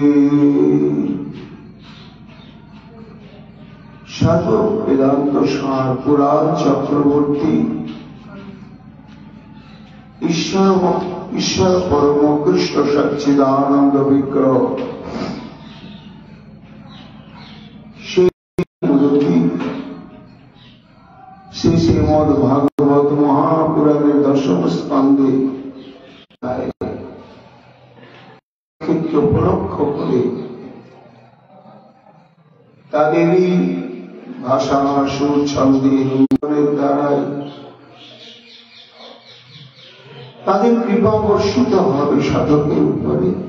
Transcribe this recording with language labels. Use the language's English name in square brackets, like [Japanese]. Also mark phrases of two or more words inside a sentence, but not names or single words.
[Sanskrit] सर्व वेदांत सार पुराण चक्रवर्ती ईश्वर परम कृष्ण सच्चिदानंद विग्रह [Bangla] শ্রী শ্রীমদ ভাগবত মহাপুরাণের দশম স্কন্দে উপলক্ষ করে তাদেরই ভাষা সুর ছন্দে রূপের দ্বারাই তাদের কৃপা বর্ষিত হবে সাধকের উপরে।